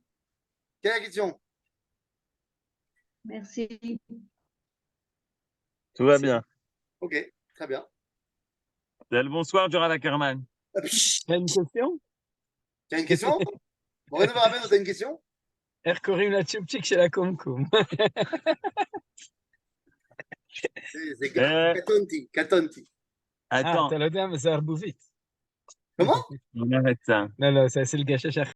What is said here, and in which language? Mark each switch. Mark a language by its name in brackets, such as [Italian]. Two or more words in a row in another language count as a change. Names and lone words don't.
[French] Quelle est la question? Merci. Tout va bien. Ok, très bien. C'est le bonsoir du Rav Ackerman. T'as une question? Tu as une question? [Hebrew] מורנו ורבנו, [French] tu as une question? [Hebrew] איך קוראים לצ'ופצ'יק של הקומקום? [French] C'est Katonti. Attends, [Hebrew] אתה לא יודע מה זה ערבובית. [French] Comment? on arrête ça. [Hebrew] לא, זה אצל גשש